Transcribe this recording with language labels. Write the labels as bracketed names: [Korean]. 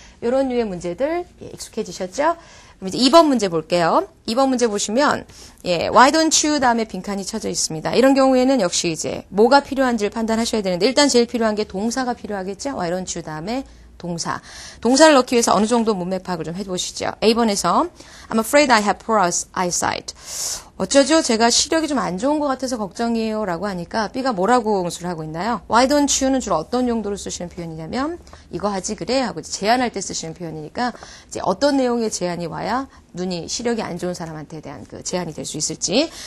[Korean] 이런 류의 문제들 익숙해지셨죠? 그럼 이제 2번 문제 볼게요. 2번 문제 보시면 [English] why don't you [Korean] 다음에 빈칸이 쳐져 있습니다. 이런 경우에는 역시 이제 뭐가 필요한지를 판단하셔야 되는데, 일단 제일 필요한 게 동사가 필요하겠죠. [English] why don't you [Korean] 다음에 동사를 넣기 위해서 어느 정도 문맥 파악을 좀 해보시죠. A번에서 [English] I'm afraid I have poor eyesight. [Korean] 어쩌죠? 제가 시력이 좀 안 좋은 것 같아서 걱정이에요 라고 하니까 B가 뭐라고 응수를 하고 있나요? [English] Why don't you [Korean] 는 주로 어떤 용도로 쓰시는 표현이냐면 이거 하지 그래 하고 제안할 때 쓰시는 표현이니까, 이제 어떤 내용의 제안이 와야 눈이 시력이 안 좋은 사람한테 대한 제안이 될 수 있을지.